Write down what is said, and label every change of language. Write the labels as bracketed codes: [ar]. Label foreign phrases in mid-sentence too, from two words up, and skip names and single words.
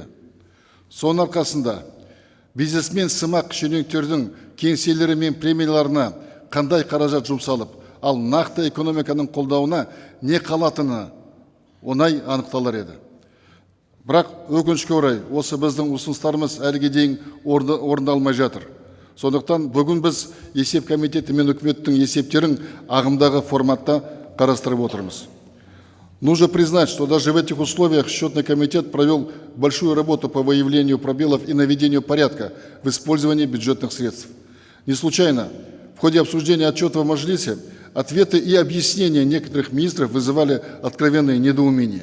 [kk] Соның арқасында бизнесмен сымақ шенеуніктердің кеңселері мен премияларына қандай қаражат жұмсалып, ал нақты экономиканың қолдауына не қалатыны оңай анықталар еді. Бірақ өкінішке орай, осы біздің ұсыныстарымыз әліге дейін орындалмай жатыр. Сондықтан бүгін біз есеп комитеті мен үкіметтің есептерін ағымдағы форматта қарастырып отырмыз. [ru] Нужно признать, что даже в этих условиях счетный комитет провел большую работу по выявлению пробелов и наведению порядка в использовании бюджетных средств. Не случайно в ходе обсуждения отчета в Мажилисе ответы и объяснения некоторых министров вызывали откровенное недоумение.